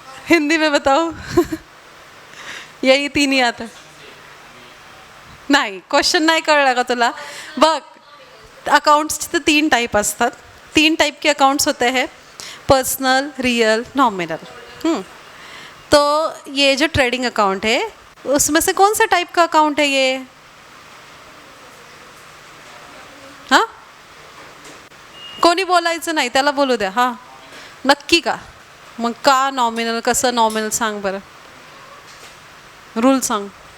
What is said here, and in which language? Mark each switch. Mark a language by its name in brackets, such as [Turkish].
[Hindi] हिंदी में बताओ. यही 3 ही आता. [Marathi] नाही क्वेश्चन नाही कळला का तुला. बघ अकाउंट्स 3 टाइप असतात. [Hindi] 3 टाइप के अकाउंट्स होते हैं, पर्सनल, रियल, नॉमिनल. तो ये जो ट्रेडिंग अकाउंट है उसमें से कौन सा टाइप का अकाउंट है ये. [Marathi] हाँ कोणी बोलायचं नाही, त्याला बोलू द्या. हां नक्की का. मग का नॉमिनल, कसं नॉमिनल सांग बरं, रूल सांग.